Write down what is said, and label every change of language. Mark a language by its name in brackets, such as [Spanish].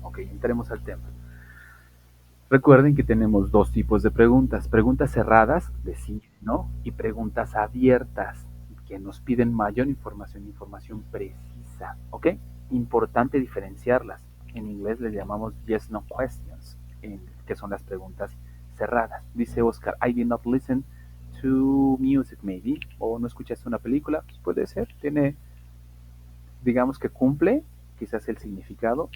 [Spanish] Ok, entremos al tema. Recuerden que tenemos dos tipos de preguntas. Preguntas cerradas, de sí, no, y preguntas abiertas, que nos piden mayor información, información precisa. ¿Ok? Importante diferenciarlas. En inglés les llamamos [English] yes, no questions, [Spanish] que son las preguntas cerradas. Dice [English] Oscar, I did not listen to music, maybe. [Spanish] O no escuchaste una película. Pues puede ser. Tiene, digamos que cumple quizás el significado.